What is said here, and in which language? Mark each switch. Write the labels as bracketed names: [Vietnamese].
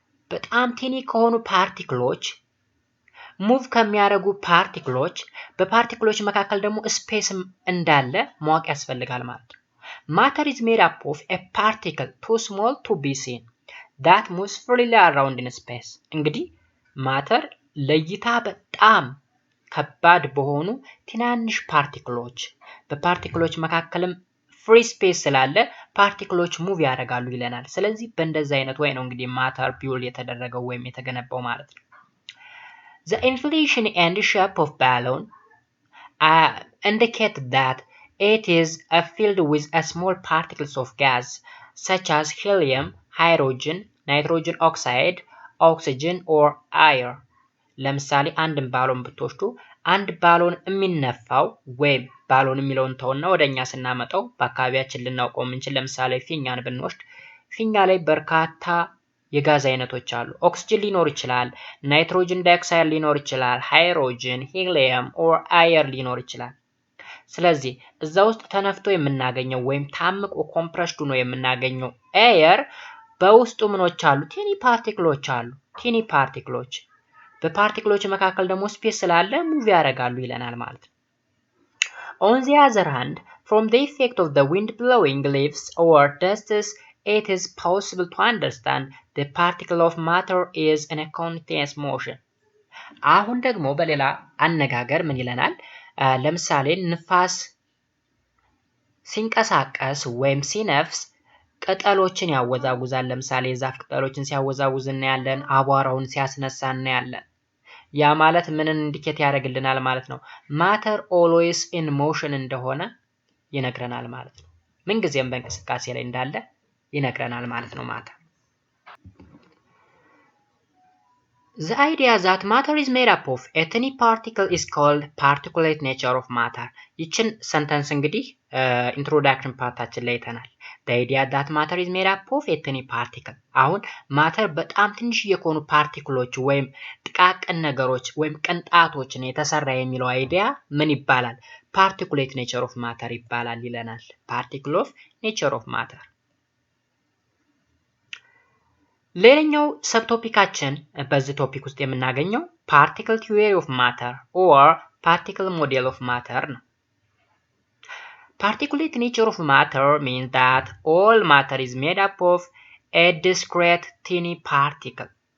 [Amharic] በጣም ቲኒ ከሆኑ ፓርቲክሎች ሙቭ ከሚያደርጉ ፓርቲክሎች በፓርቲክሎች መካከል ደግሞ ስፔስ እንዳለ ማወቅ ያስፈልጋል ማለት ነው። ማተር [English] is made up of a particle too small to be seen that moves freely around in space። [Amharic] እንግዲህ ማተር ለይታ በጣም ከባድ በሆኑ ትናንሽ ፓርቲክሎች በፓርቲክሎች መካከልም ፍሪ ስፔስ ስላለ ፓርቲክሎች ሙቭ ያደርጋሉ ይለናል። ስለዚህ በእንደዚህ አይነት ወይ ነው እንግዲህ ማተር ቢውል የተደረገው ወይም የተገነባው ማለት ነው። [English] The inflation and shape of balloon indicate that it is filled with small particles of gas such as helium, hydrogen, nitrogen oxide, oxygen or air. [Amharic] ለምሳሌ አንድን ባሎን ብትወስዱ አንድ ባሎን የሚነፋው ወይም ባሎን የሚለውን ተውና ወደኛ ስናመጣው በአካባቢያችን ልናውቀው የምንችል ለምሳሌ ፊኛን ብንወስድ ፊኛ ላይ በርካታ የጋዝ አይነቶች አሉ። ኦክሲጅን ሊኖር ይችላል፣ ናይትሮጅን ዳይኦክሳይድ ሊኖር ይችላል፣ ሃይድሮጅን፣ ሂሊየም ኦር አየር ሊኖር ይችላል። ስለዚህ እዛ ውስጥ ተነፍቶ የምናገኘው ወይም ታምቆ ኮምፕረስድ ሆኖ የምናገኘው አየር በውስጡ ምኖች አሉ? ቲኒ ፓርቲክሎች አሉ። ቲኒ ፓርቲክሎች በፓርቲክሎች መካከል ደግሞ ስፔስ ስላለ ሙቭ ያደርጋሉ ይለናል ማለት ነው። [English] On the other hand, from the effect of the wind blowing leaves or dusts, it is possible to understand the particle of matter is in a continuous motion. [Amharic] አሁን ደግሞ በሌላ አነጋገር ምን ይለናል? ለምሳሌ ንፋስ ሲንቀሳቀስ ወይም ሲነፍስ ቅጠሎችን ያወዛውዛል። ለምሳሌ የዛፍ ቅጠሎችን ሲያወዛውዝ እናያለን፣ አቧራውን ሲያስነሳ እናያለን። ያ ማለት ምንን ኢንዲኬት ያደርግልናል ማለት ነው? [English] ማተር ኦልዌይስ ኢን ሞሽን [Amharic] እንደሆነ ይነግረናል ማለት ነው። ምን ጊዜም በእንቅስቃሴ ላይ እንዳለ ይነግረናል ማለት ነው ማተር። [English] The idea that matter is made up of a tiny particle is called particulate nature of matter. [Amharic] ይችን ሰንተንስ እንግዲህ ኢንትሮዳክሽን ፓርታችን ላይ አይተናል። [English] The idea that matter is made up of a tiny particle. [Amharic] አሁን ማተር በጣም ትንሽ የሆኑ ፓርቲክሎች ወይም ጥቃቅን ነገሮች ወይም ቅንጣቶችን የተሰራ የሚለው አይዲያ ምን ይባላል? [English] Particulate nature of matter [Amharic] ይባላል ይለናል። [English] Particle of nature of matter. [Amharic] ሌላኛው ሰብቶፒካችን በዚህ ቶፒክ ውስጥ የምናገኘው [English] ፓርቲክል ቲዮሪ ኦፍ ማተር ኦር ፓርቲክል ሞዴል ኦፍ ማተር ነው። Particulate nature of matter means that all matter is made up of a discrete tiny particle.